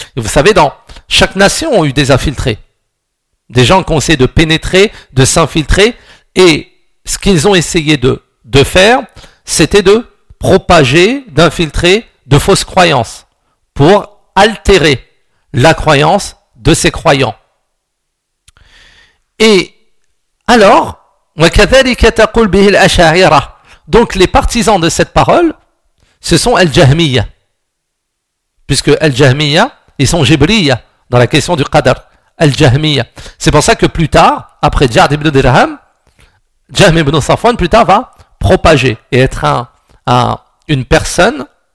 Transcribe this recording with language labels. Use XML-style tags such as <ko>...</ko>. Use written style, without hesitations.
<fr>Et vous savez, dans chaque nation, ont eu des infiltrés. Des gens qui ont essayé de pénétrer, de s'infiltrer. Et ce qu'ils ont essayé de faire, c'était de propager, d'infiltrer de fausses croyances pour altérer la croyance de ses croyants. Et alors,</fr> <ar>وَكَذَلِكَ تَقُلْ بِهِ الْأَشَعِرَةِ.</ar> <fr>Donc, les partisans de cette parole, ce sont Al-Jahmiyyah. Puisque Al-Jahmiyyah, ils sont Jibriyyah dans la question du Qadr. Al-Jahmiyyah. C'est pour ça que plus tard, après Jad ibn Dirham, Jahm ibn Safwan plus tard va propager et être une personne</fr>